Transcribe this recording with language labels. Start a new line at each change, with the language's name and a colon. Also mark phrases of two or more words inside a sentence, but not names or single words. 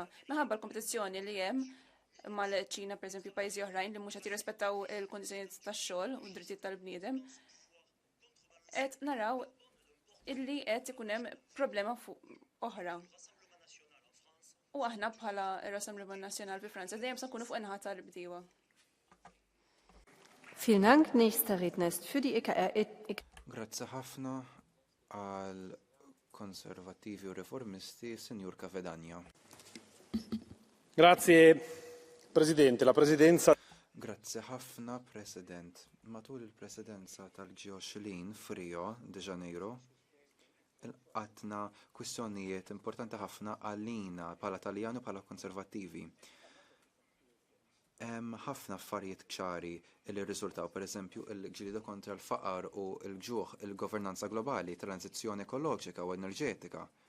Maltese: Minħabba l-kompetizzjoni li hemm mal-ċina,
Italian: per esempio,
Maltese: pajjiżi oħrajn li mhux qed jirrispettaw il-kondizzjonijiet tax-xogħol u d-drittijiet tal-bniedem, qed naraw illi qed ikun hemm problema oħra. U aħna bħala Rassemblement Nazzjonal fi Franza dejjem se nkunu fuq inħat tal-bdiewa.
German: Vielen Dank. Nächster Redner ist für die EKR.
Maltese: Grazzi ħafna għal konservativi u reformisti, Sinjur Kavedania.
Italian: Grazie Presidente. La Presidenza.
Maltese: Grazzi ħafna, President. Matul il-Presidenza tal-G20 f'Rio de Janeiro, għatna kwistjonijiet importanti ħafna għalina bħala Taljani u bħala konservattivi. Hemm ħafna affarijiet ċari li rriżultaw, pereżempju il-ġlieda kontra l-faqar u l-ġuħ, il-governanza globali, tranzizzjoni ekoloġika u enerġetika.